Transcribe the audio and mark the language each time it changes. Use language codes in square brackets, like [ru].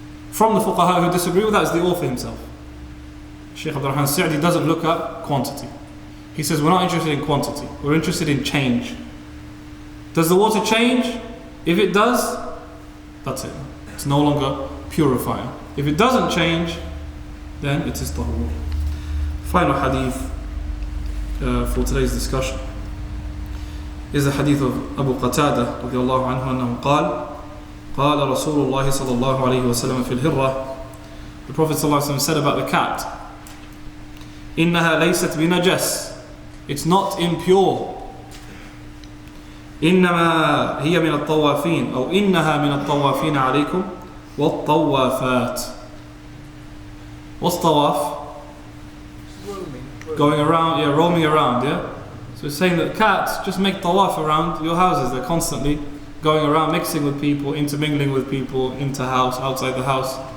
[en] From the fuqaha who disagree with that is the author himself. Shaykh Abdul Rahman Sa'di doesn't look at quantity. He says we're not interested in quantity, we're interested in change. Does the water change? If it does, that's it. It's no longer purifying. If it doesn't change, then it is tahur. Final hadith for today's discussion is the hadith of Abu Qatada [ar] رضي الله عنه أنه قال رسول الله صلى الله عليه وسلم في الهرة. [en] The Prophet صلى الله عليه وسلم said about the cat, [ar] إنها ليست بنجس, [en] it's not impure. [ar] إنما هي من الطوافين أو إنها من الطوافين عليكم والطوافات. [en] What's tawaf? Going around, roaming around, So it's saying that cats just make tawaf around your houses. They're constantly going around, mixing with people, intermingling with people, into house, outside the house.